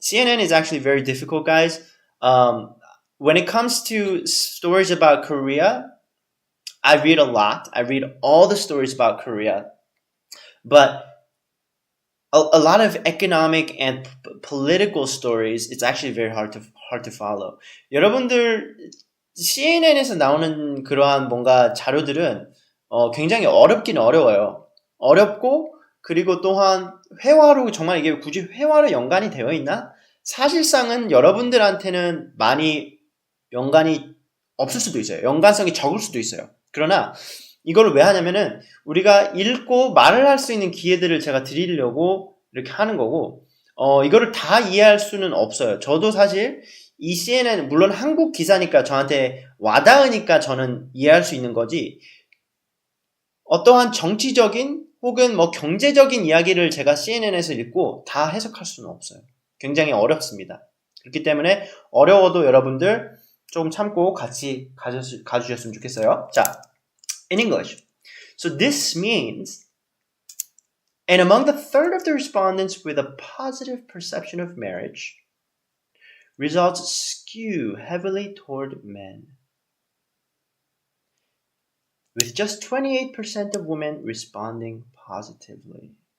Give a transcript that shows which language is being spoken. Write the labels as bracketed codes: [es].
[en] CNN is actually very difficult, guys. When it comes to stories about Korea, I read a lot. I read all the stories about Korea, but a lot of economic and political stories, it's actually very hard to follow. [ko] 여러분들 CNN에서 나오는 그러한 뭔가 자료들은 굉장히 어렵긴 어려워요. 어렵고 그리고 또한 회화로 정말 이게 굳이 회화로 연관이 되어 있나? 사실상은 여러분들한테는 많이 연관이 없을 수도 있어요. 연관성이 적을 수도 있어요. 그러나 이걸 왜 하냐면은 우리가 읽고 말을 할 수 있는 기회들을 제가 드리려고 이렇게 하는 거고 이거를 다 이해할 수는 없어요. 저도 사실 이 CNN 물론 한국 기사니까 저한테 와닿으니까 저는 이해할 수 있는 거지 어떠한 정치적인 혹은 뭐 경제적인 이야기를 제가 CNN에서 읽고 다 해석할 수는 없어요. 굉장히 어렵습니다. 그렇기 때문에 어려워도 여러분들 좀 참고 같이 가주셨으면 좋겠어요. [en] 자, in English. So this means, and among the third of the respondents with a positive perception of marriage, results skew heavily toward men, with just 28% of women responding positively.